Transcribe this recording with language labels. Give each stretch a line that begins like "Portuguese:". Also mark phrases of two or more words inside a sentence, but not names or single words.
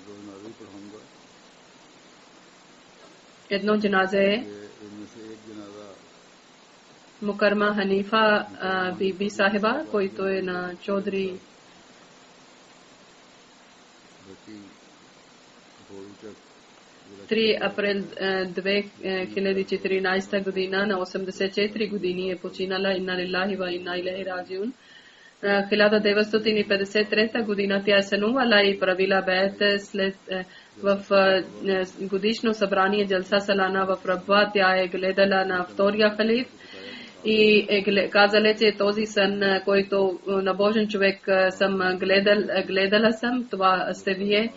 Bulgarian: Едно джаназе е Мукарма Ханифа Биби Сахиба, който е на Чодри 3 април 2014 година, на 84 години е починала.
Arabic: إنا لله وإنا إليه راجعون.
Bulgarian: 1953 година тя е сънувала и правила беят след в годишно събрание Джалса Салана в Рабва. Тя е гледала на втория халиф и казала, че този сън, който на Божен човек съм гледала съм, това сте вие.